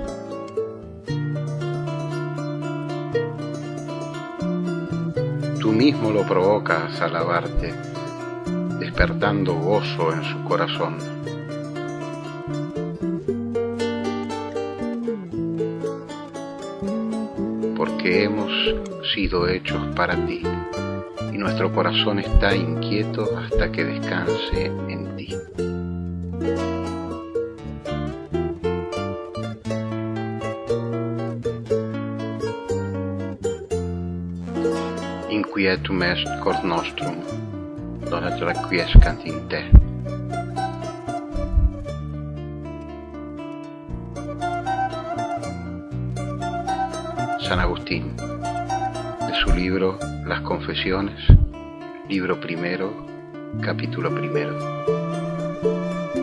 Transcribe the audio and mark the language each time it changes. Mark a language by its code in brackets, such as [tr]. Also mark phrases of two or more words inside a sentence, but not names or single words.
[es] Tú mismo lo provocas a alabarte, despertando gozo en su corazón. Porque hemos sido hechos para ti, y nuestro corazón está inquieto hasta que descanse en ti. [la] Inquietum est cor nostrum, donat requiescant in te. [es] San Agustín, de su libro Las Confesiones, libro primero, capítulo primero.